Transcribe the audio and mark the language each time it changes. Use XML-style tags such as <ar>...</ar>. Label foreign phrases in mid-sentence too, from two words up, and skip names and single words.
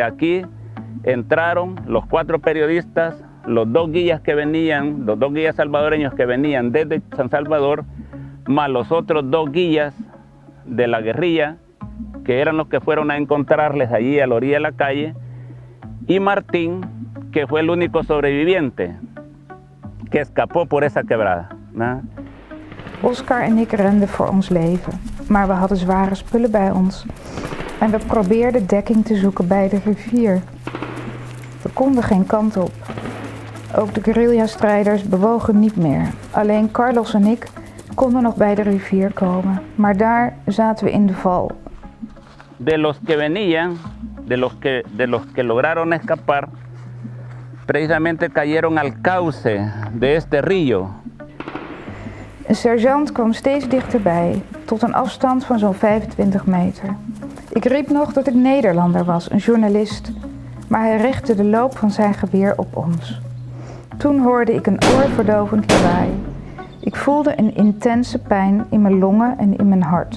<es>aquí entraron, los 4 periodistas, los 2 guías que venían, los 2 guías salvadoreños que venían desde San Salvador, más los otros 2 guías de la guerrilla, que eran los que fueron a encontrarles allí a la orilla de la calle, y Martín, que fue el único sobreviviente, que escapó por esa quebrada.</es> <nl>Oscar en ik renden voor ons leven, maar we hadden zware spullen bij ons. En we probeerden dekking te zoeken bij de rivier. We konden geen kant op. Ook de guerrilla-strijders bewogen niet meer. Alleen Carlos en ik konden nog bij de rivier komen, maar daar zaten we in de val.</nl> <es>De los que venían, de los que lograron escapar, precisamente cayeron al cauce de este río.</es> <nl>Een sergeant kwam steeds dichterbij, tot een afstand van zo'n 25 meter. Ik riep nog dat ik Nederlander was, een journalist, maar hij richtte de loop van zijn geweer op ons. Toen hoorde ik een oorverdovend lawaai. Ik voelde een intense pijn in mijn longen en in mijn hart.</nl>